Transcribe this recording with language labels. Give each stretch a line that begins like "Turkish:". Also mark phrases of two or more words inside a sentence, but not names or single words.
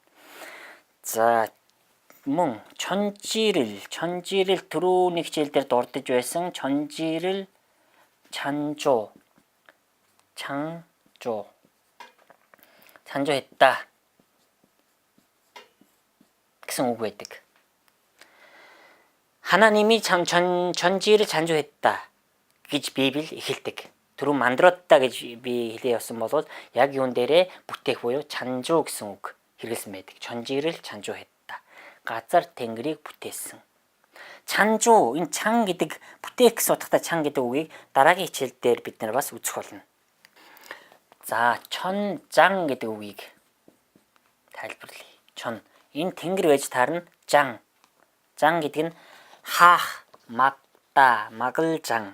Mongolian: За мөн чонжирэл түрүүний хичээл дээр дурдж байсан чонжирэл чанжуу 했다 гэсэн үг байдаг.
Korean: 하나님이 전지를 창조했다
Mongolian: гэж Библи эхэлдэг. түрүү 만들었다 гэж би хэлээ явсан бол яг юун дээрээ бүтээх буюу 창조 гэсэн үг хэрэгэлсэн байдаг.
Korean: 전지를 창조했다.
Mongolian: газар тэнгэрийг бүтээсэн. 창조 энэ 창 гэдэг бүтээх гэсэн утгатай 창 гэдэг үгийг дараагийн хичээл дээр бид нар бас үзэх болно. За 천장 гэдэг үгийг тайлбарлая. 천 энэ тэнгэр байж таарна 장. 장 гэдэг нь хаах, магта, магалжан.